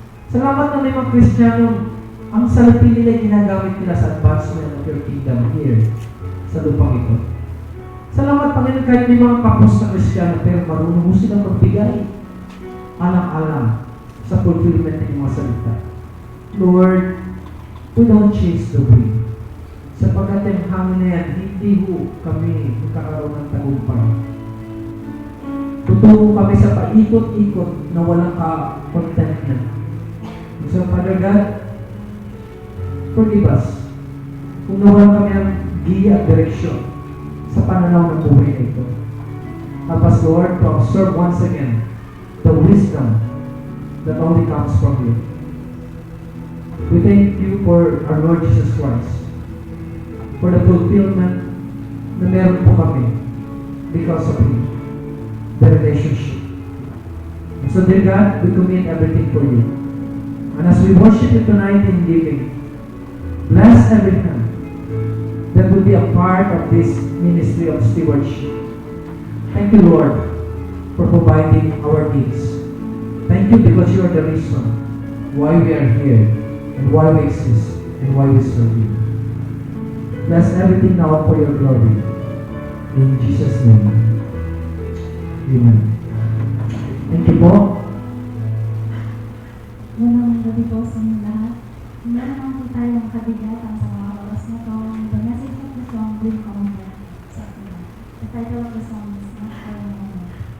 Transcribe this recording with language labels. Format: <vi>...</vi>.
<tl>Salamat na may mga Kristiyanong ang salapi nila ginagamit nila sa</tl> <en>advancement of your kingdom</en> <tl>here sa lupang ito. Salamat, Panginoon, kahit may mga kapos na Kristiyano pero marunong mo silang magbigay alang-alang sa fulfillment ng mga salita.</tl> <en>Lord, we don't chase the wind.</en> <tl>Sapagkat yung hangin na yan, hindi ho kami magkakaroon ng tagumpay. Tutungo kami sa paikot-ikot na walang contentment. So,</tl> <en>Father God, forgive us</en> <tl>kung nawalan kami ng giya at direksyon sa pananaw ng buhay na ito.</tl> <en>Help us, Lord, to observe once again the wisdom that only comes from you. We thank you for our Lord Jesus Christ, for the fulfillment</en> <tl>na meron po kami</tl> <en>because of Him, the relationship. And so, dear God, we commit everything for you. And as we worship you tonight in giving, bless everything that will be a part of this ministry of stewardship. Thank you, Lord, for providing our needs. Thank you because you are the reason why we are here and why we exist and why we serve you. Bless everything now for your glory. In Jesus' name. Amen. Thank you po.</en> <tl>Unang gabi po sa inyo lahat. Meron naman po tayong kabigatan sa mga oras na ito.</tl> <en>The message of the song will come back</en> <tl>sa atin.</tl> <en>The title of the song is Not For a Moment.</en>